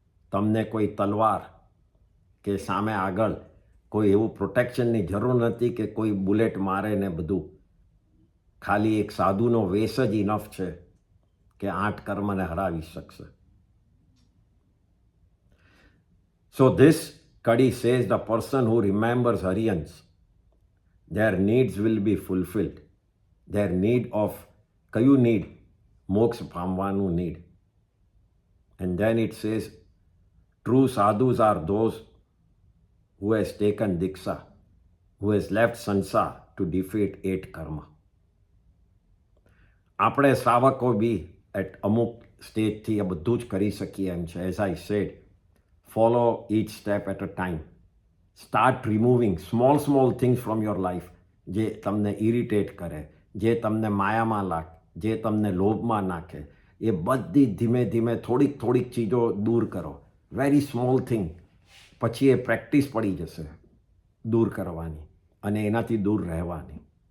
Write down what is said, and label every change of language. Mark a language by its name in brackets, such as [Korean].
[Gujarati] તમને કોઈ તલવાર કે સામે આગળ કોઈ એવું પ્રોટેક્શનની જરૂર નથી કે કોઈ બુલેટ મારે ને બધું. ખાલી એક સાધુનો વેશ જ ઇનફ છે કે 8 કર્મને હરાવી શકશે. [English] So this Kadi says the person who remembers Haryans, their needs will be fulfilled. Their need of, [Gujarati] કયું [English] need? [Gujarati] મોક્ષ પામવાનું need. [English] And then it says true sadhus are those who has taken diksha, who has left sansar to defeat 8 karma. [Gujarati] આપણે શ્રાવકો બી અમુક સ્ટેજથી આ બધું જ કરી શકીએ એમ છે. [English] As I said, follow each step at a time. Start removing small things from your life [Gujarati] જે તમને ઇરિટેટ કરે, જે તમને માયામાં લાગે, જે તમને લોભમાં નાખે. એ બધી ધીમે ધીમે થોડીક ચીજો દૂર કરો. [English] Very small thing. [Gujarati] પછી એ પ્રેક્ટિસ પડી જશે દૂર કરવાની અને એનાથી દૂર રહેવાની.